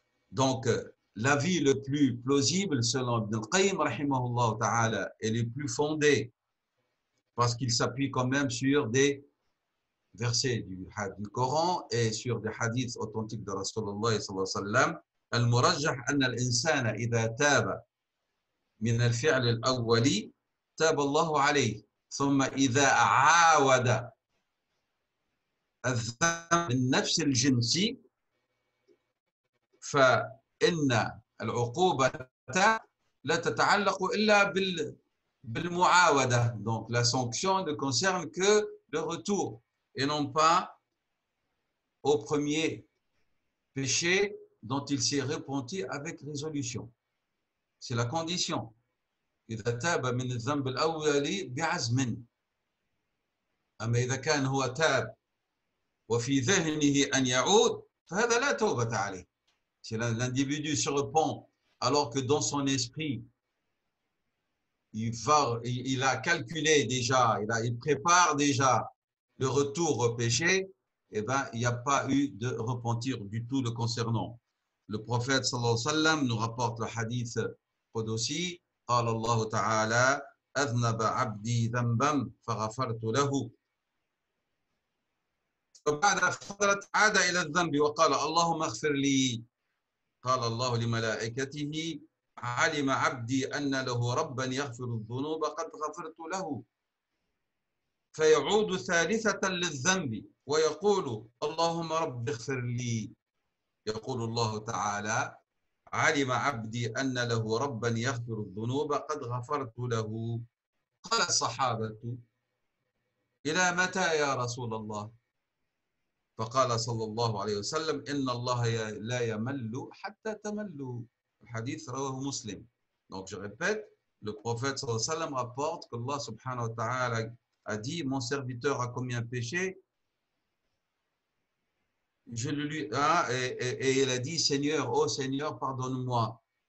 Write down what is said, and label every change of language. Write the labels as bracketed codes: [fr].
[fr] Donc, l'avis le plus plausible, selon Ibn al-Qayyim, rahimahullah ta'ala, et le plus fondé, parce qu'il s'appuie quand même sur des versets du Coran et sur des hadiths authentiques de Rasulullah sallallahu alayhi wa sallam. [ar] المرجح أن الإنسان إذا تاب من الفعل الأول تاب الله عليه ثم إذا عاود الذنب من نفس الجنس فإن العقوبة لا تتعلق إلا بالمعاودة. [fr] Donc la sanction ne concerne que le retour et non pas au premier péché dont il s'est repenti avec résolution. C'est la condition. [ar] إذا تاب من الذنب الأول بعزم. أما إذا كان هو تاب وفي ذهنه أن يعود فهذا لا توبة عليه. [fr] Si l'individu se repent alors que dans son esprit, il a calculé déjà, il prépare déjà le retour au péché, eh bien, il n'y a pas eu de repentir du tout le concernant. Le prophète sallallahu alayhi wa sallam nous rapporte le hadith Qudusi, [ar] قال الله تعالى أذنب عبدي ذنبا فغفرت له فبعد فترة عاد إلى الذنب وقال اللهم اغفر لي قال الله لملائكته علم عبدي أن له ربا يغفر الذنوب قد غفرت له فيعود ثالثة للذنب ويقول اللهم رب اغفر لي يقول الله تعالى علم عبدي أن له ربا يغفر الذنوب قد غفرت له قال الصحابة إلى متى يا رسول الله فقال صلى الله عليه وسلم إن الله لا يمل حتى تملوا. [fr] Le hadith [ar] رواه مسلم. [fr] Donc je répète, le prophète sallallahu alayhi wa sallam rapporte qu'Allah subhanahu wa ta'ala a dit mon serviteur a commis un péché, je le lui et il a dit Seigneur, oh Seigneur, pardonne-moi.